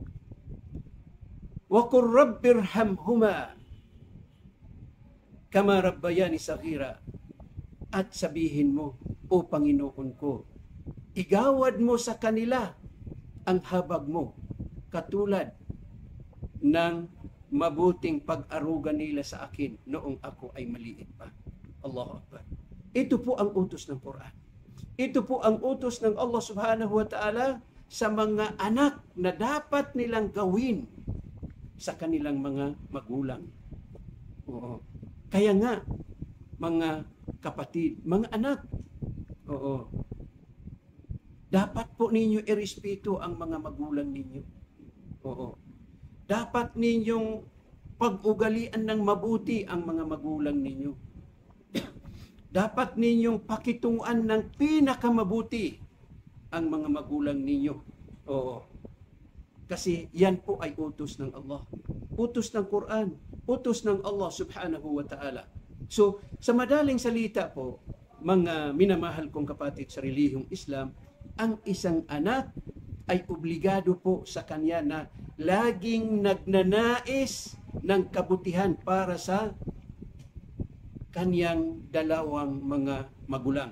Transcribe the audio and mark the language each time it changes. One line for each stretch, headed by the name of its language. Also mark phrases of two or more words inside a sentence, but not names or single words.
Arabic: وقل رب ارحمهما كما ربياني صغيرا.
Filipino: At sabihin mo, O Panginoon ko, igawad mo sa kanila ang habag mo katulad ng mabuting pag-aruga nila sa akin noong ako ay maliit pa.
Arabic: الله أكبر.
Filipino: Ito po ang utos ng Quran. Ito po ang utos ng Allah
Arabic: سبحانه وتعالى
Filipino: sa mga anak na dapat nilang gawin sa kanilang mga magulang. Kaya nga, mga kapatid, mga anak, dapat po ninyo irespeto ang mga magulang ninyo. Dapat ninyong pag-ugalian ng mabuti ang mga magulang ninyo. Dapat ninyong pakitunguan ng pinakamabuti ang mga magulang ninyo. Kasi yan po ay utos ng Allah. Utos ng Quran. Utos ng Allah
Arabic: سبحانه وتعالى.
Filipino: So, sa madaling salita po, mga minamahal kong kapatid sa relihiyong Islam, ang isang anak ay obligado po sa kanya na laging nagnanais ng kabutihan para sa kanyang dalawang mga magulang.